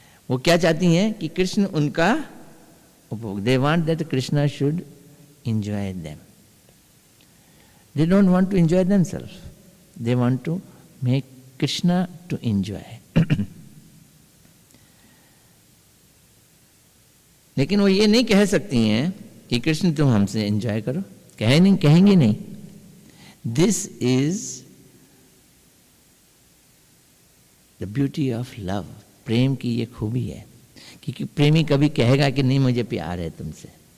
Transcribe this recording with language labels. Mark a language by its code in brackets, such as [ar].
[hi] वो क्या चाहती हैं कि कृष्ण उनका उपभोग, [en] they want that Krishna should enjoy them. They don't want to enjoy themselves. They want to make Krishna to enjoy. [hi] लेकिन वो ये नहीं कह सकती हैं कि कृष्ण तुम हमसे एंजॉय करो, कहेंगे नहीं। [en] This is the beauty of love. [hi] प्रेम की ये खूबी है कि प्रेमी कभी कहेगा कि नहीं मुझे प्यार है तुमसे।